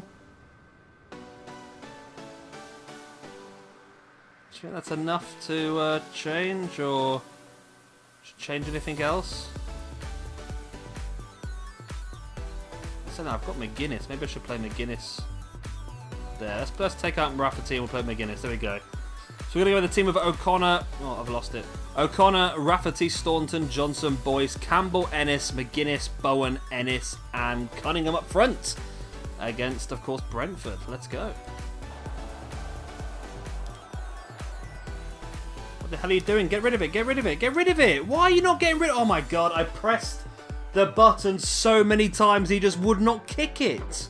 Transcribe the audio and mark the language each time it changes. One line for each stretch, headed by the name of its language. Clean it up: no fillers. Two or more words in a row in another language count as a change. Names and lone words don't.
English: Do you think that's enough to change, or change anything else? No, I've got McGuinness. Maybe I should play McGuinness there. Let's take out Rafferty and we'll play McGuinness. There we go. So we're going to go with the team of O'Connor. Oh, I've lost it. O'Connor, Rafferty, Staunton, Johnson, Boyce, Campbell, Ennis, McGuinness, Bowen, Ennis, and Cunningham up front. Against, of course, Brentford. Let's go. What the hell are you doing? Get rid of it. Get rid of it. Get rid of it. Why are you not getting rid of it? Oh my god, I pressed the button so many times he just would not kick it.